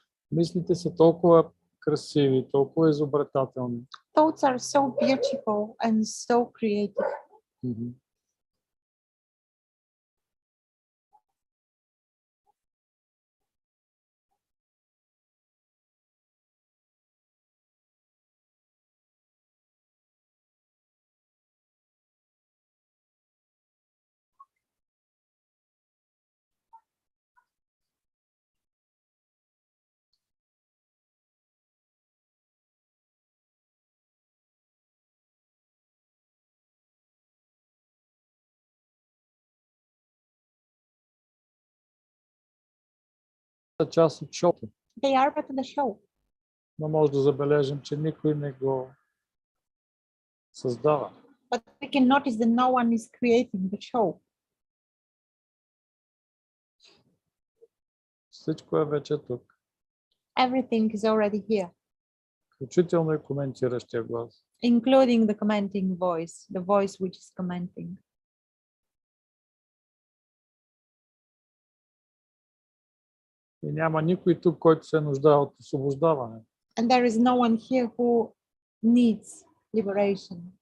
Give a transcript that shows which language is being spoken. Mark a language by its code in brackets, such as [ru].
[bg] Мислите са толкова красиви, толкова изобретателни. [en] Thoughts are so beautiful and so creative. [bg] Част от шоуто. [en] They are part of the show. [bg] Но може да забележим, че никой не го създава. [en] But we can notice that no one is creating the show. [bg] Всичко е вече тук. [en] Everything is already here, [bg] Включително и коментиращия глас. [en] including the commenting voice, the voice which is commenting. [bg] И няма никой тук, който се нуждае от освобождаване. [en] And there is no one here who needs liberation.